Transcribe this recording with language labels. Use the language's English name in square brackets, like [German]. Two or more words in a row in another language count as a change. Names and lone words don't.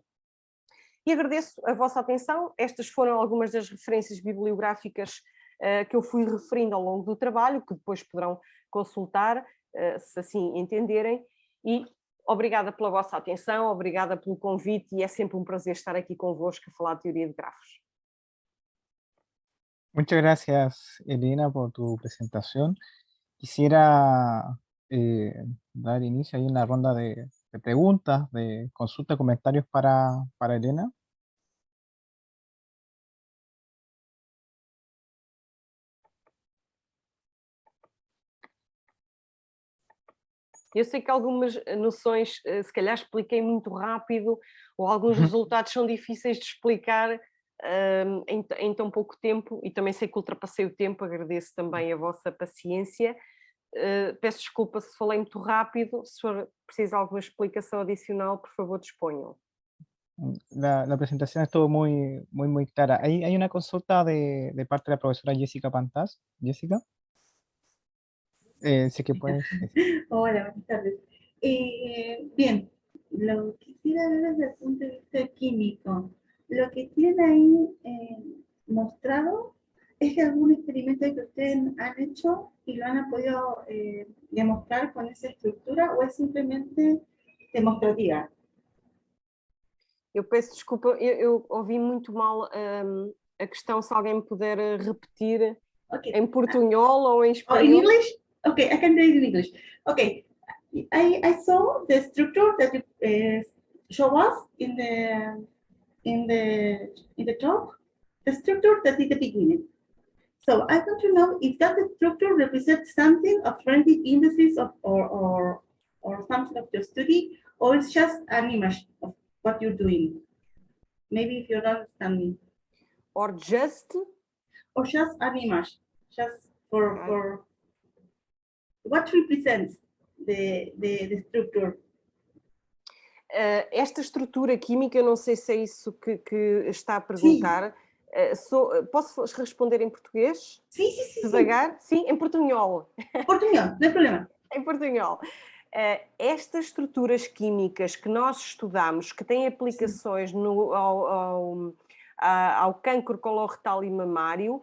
[Portuguese] E agradeço a vossa atenção. Estas foram algumas das referências bibliográficas que eu fui referindo ao longo do trabalho, que depois poderão consultar. se assim entenderem, e obrigada pela vossa atenção, obrigada pelo convite e é sempre um prazer estar aqui convosco a falar de teoria de grafos. [Spanish] Muchas gracias, Elena, por tu presentación. Quisiera dar inicio ahí en la ronda de preguntas, de consulta, comentarios para Elena. [Portuguese] Eu sei que algumas noções, se calhar expliquei muito rápido, ou alguns resultados são difíceis de explicar em tão pouco tempo, e também sei que ultrapassei o tempo, agradeço também a vossa paciência. Peço desculpa se falei muito rápido, se for preciso alguma explicação adicional, por favor, disponham. [Spanish] La presentación estuvo muy clara. Hay una consulta de parte de la profesora Jessica Pantás. Jessica, sí que puedes. Hola, buenas tardes. Bien, lo quisiera ver desde el punto de vista químico. Lo que tienen ahí mostrado es algún experimento que ustedes han hecho y lo han podido demostrar con esa estructura o es simplemente demostrativa. [Portuguese] Eu peço desculpa, eu ouvi muito mal a questão, se alguém me puder repetir Okay. em portunhol ou em [English] Oh, in [Portuguese] espanhol. [English] English? Okay, I can do it in English. Okay, I saw the structure that you show us in the top, the structure that is the beginning. So I want to know if that structure represents something of Frantic indices of, or something of your study, or it's just an image of what you're doing. Maybe if you don't understand me. Or just an image, just for what represents the structure. [Portuguese] Esta estrutura química, eu não sei se é isso que está a perguntar. Posso responder em português? Sim. Devagar? Sim, em portunhol. Portunhol, não é problema. Em portunhol. Estas estruturas químicas que nós estudamos, que têm aplicações ao cancro coloretal e mamário,